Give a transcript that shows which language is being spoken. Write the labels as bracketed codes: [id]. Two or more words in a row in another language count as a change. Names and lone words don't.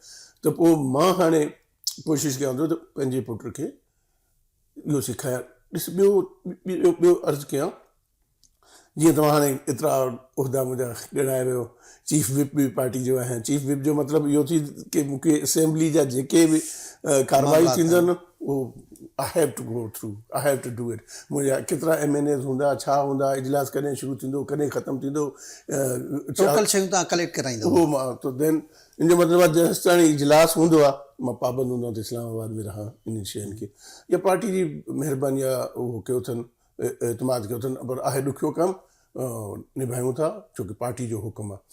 [sd] त पोइ मां हाणे कोशिशि कयां थो त पंहिंजे पुट खे इहो सेखारियां। ॾिस, ॿियो अर्ज़ु कयां, जीअं तव्हां हाणे एतिरा उहिदा मुंहिंजा ॻणाए वियो, [en] chief whip [sd] बि पार्टी जो आहियां। [en] chief whip [sd] जो मतिलबु इहो थी की मूंखे असेंबली जा जेके बि कारवाई थींदा आहिनि उहो [en] I have to go through, I have to do it. [sd] मुंहिंजा केतिरा MNAs हूंदा, छा हूंदा, इजलास कॾहिं शुरू थींदो, कॾहिं ख़तमु थींदो, टोटल शयूं तव्हां कलेक्ट कराईंदव। उहो मां त देन इन जो मतिलबु आहे जेसि ताईं इजलास हूंदो आहे मां पाबंद हूंदो आहियां त इस्लामाबाद में रहां इन शयुनि खे। या पार्टी जी महिरबानी आहे, उहो कयो अथनि, एतमाद कयो अथनि, पर आहे ॾुखियो कमु, निभायूं था छोकी पार्टी जो हुकुम आहे।